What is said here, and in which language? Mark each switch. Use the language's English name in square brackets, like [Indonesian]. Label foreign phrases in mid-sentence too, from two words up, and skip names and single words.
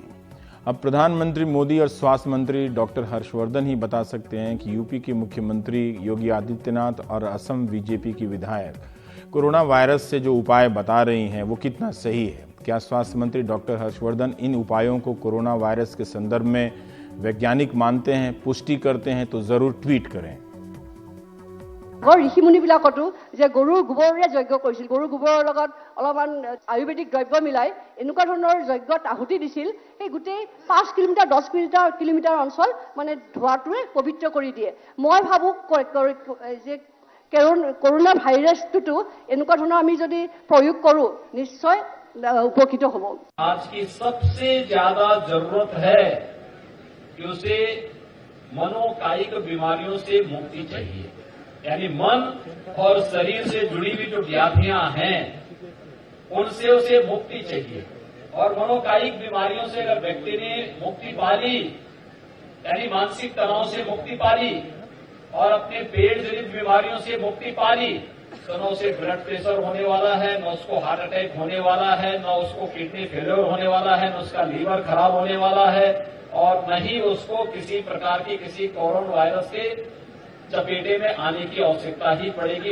[Hindi] अब प्रधानमंत्री मोदी और स्वास्थ्य मंत्री डॉक्टर हर्षवर्धन ही बता सकते हैं कि यूपी के मुख्यमंत्री योगी आदित्यनाथ और असम बीजेपी की विधायक कोरोना वायरस से जो उपाय बता रही हैं वो कितना सही है। क्या स्वास्थ्य मंत्री डॉक्टर हर्षवर्धन इन उपायों को कोरोना वायरस के संदर्भ में वैज्ञानिक मानते हैं, पुष्टि करते हैं तो जरूर ट्वीट करें। [Assamese] ঋষি মুনিবিলাকতো যে গৰুৰ গোবৰেৰে যজ্ঞ কৰিছিল, গৰুৰ গোবৰৰ লগত অলপমান আয়ুৰ্বেদিক দ্ৰব্য মিলাই এনেকুৱা ধৰণৰ যজ্ঞত আহুতি দিছিল। সেই গোটেই 5 কিলোমিটাৰ 10 কিলোমিটাৰ অঞ্চল মানে ধোঁৱাটোৱে পবিত্ৰ কৰি দিয়ে। মই ভাবো যে কৰোনা ভাইৰাছটোতো এনেকুৱা ধৰণৰ আমি যদি প্ৰয়োগ কৰো নিশ্চয় উপকৃত হ'ব। [Hindi] आज की सबसे ज्यादा जरूरत है कि उसे मनोकायिक बीमारियों से मुक्ति चाहिए, यानी मन और शरीर से जुड़ी हुई जो व्याधियां हैं उनसे उसे मुक्ति चाहिए। और मनोकायिक बीमारियों से अगर व्यक्ति ने मुक्ति पा ली, यानी मानसिक तनाव से मुक्ति पा ली और अपने पेट जनित बीमारियों से मुक्ति पा ली, तो न उसे [English] blood pressure [Hindi] होने वाला है, न उसको [English] heart attack [Hindi] होने वाला है, न उसको [English] kidney failure [Hindi] होने वाला है, न उसका लीवर खराब होने वाला है, और न ही उसको किसी प्रकार की किसी कोरोना वायरस के चपेटे में आने की आवश्यकता ही पड़ेगी।